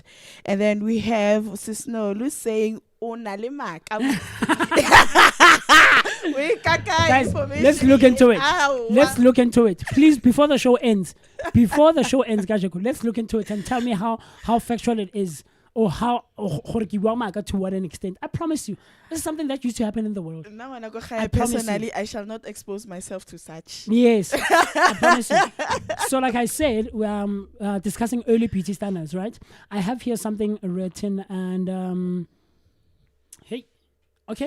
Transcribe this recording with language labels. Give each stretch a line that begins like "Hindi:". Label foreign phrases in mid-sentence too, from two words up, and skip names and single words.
English: And then we have Sisnolu saying Guys, let's look into it. Let's look into it. Please, before the show ends, Gajako, let's look into it and tell me how factual it is. or how
Tswana: gore ke bua maaka
English: to what an extent. I promise you, this is something that used to happen in the world. Now, when I go I promise you. personally, I shall not expose myself to such. Yes, I promise you. So, like I said, we're discussing early beauty standards, right? I have here something written, and hey, okay.